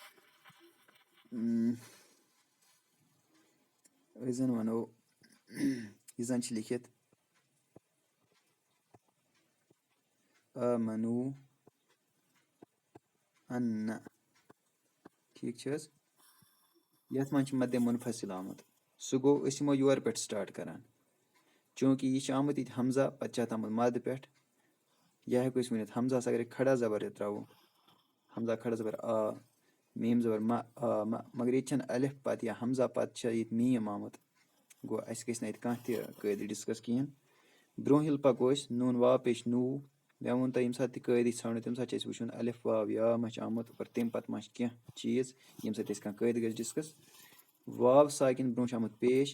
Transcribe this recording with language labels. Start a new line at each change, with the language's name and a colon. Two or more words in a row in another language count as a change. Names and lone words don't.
Kashmiri: जन वनो यह जन लिखित आमनु अन्ना। ठीक है। यथ मज मद्दे मुनफसिल आमुत, सो गो यमो योर पे स्टार्ट करान, चूंकि यह आमुत ये हमजा पे आमुत मद पे, यह हेको वन हमजा अगर खड़ा ज़बर त्रो, हमजा खड़ा ज़बर आ, میٖم زبر مگر ییٚتہِ چھَنہٕ الف پَتہٕ یا ہمزہ پَتہٕ چھِ ییٚتہِ میٖم آمُت گوٚو اَسہِ گژھِ نہٕ اَتہِ کانٛہہ تہِ قٲیدٕ ڈِسکس کِہیٖنۍ برٛونٛہہ ییٚلہِ پَکو أسۍ نوٗن واو پیش نوٗ مےٚ ووٚن تۄہہِ ییٚمہِ ساتہٕ تہِ قٲیدٕ ژھانڈو تَمہِ ساتہٕ چھِ اَسہِ وٕچھُن الف واو یا ما چھِ آمُت اور تَمہِ پَتہٕ ما چھِ کینٛہہ چیٖز ییٚمہِ سۭتۍ اَسہِ کانٛہہ قٲیدٕ گژھِ ڈِسکس واو ساکِن برٛونٛہہ چھُ آمُت پیش